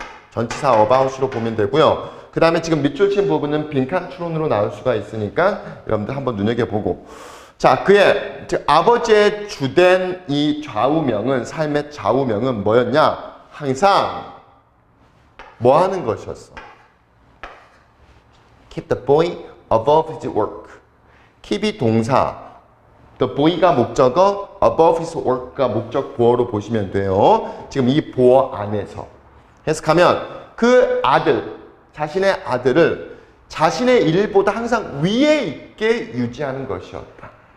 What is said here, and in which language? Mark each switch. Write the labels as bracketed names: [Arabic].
[Korean] 전치사 about으로 보면 되고요. 그 다음에 지금 밑줄 친 부분은 빈칸 추론으로 나올 수가 있으니까 여러분들 한번 눈여겨보고. 자, 그의 즉 아버지의 주된 이 좌우명은, 삶의 좌우명은 뭐였냐? 항상 뭐 하는 것이었어? [English] Keep the boy above his work. [Korean] keep이 동사, the boy가 목적어, above his work가 목적 보어로 보시면 돼요. 지금 이 보어 안에서 해석하면 그 아들, 자신의 아들을 자신의 일보다 항상 위에 있게 유지하는 것이었다.